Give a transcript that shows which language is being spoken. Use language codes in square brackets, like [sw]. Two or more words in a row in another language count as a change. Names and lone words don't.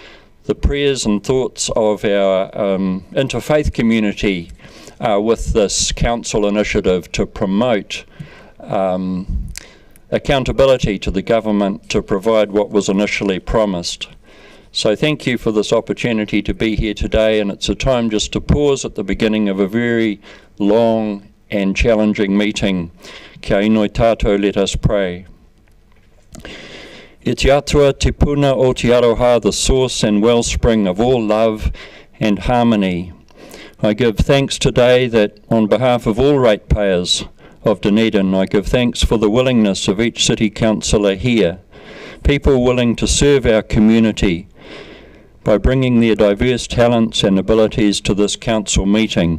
[en] So the prayers and thoughts of our interfaith community with this council initiative to promote accountability to the government to provide what was initially promised. So thank you for this opportunity to be here today, and it's a time just to pause at the beginning of a very long and challenging meeting. [mi] Kia inoi tātou, [en] let us pray. [mi] E te atua te puna o te aroha, [en] the source and wellspring of all love and harmony. I give thanks today that on behalf of all ratepayers of Dunedin, I give thanks for the willingness of each city councillor here, people willing to serve our community by bringing their diverse talents and abilities to this council meeting.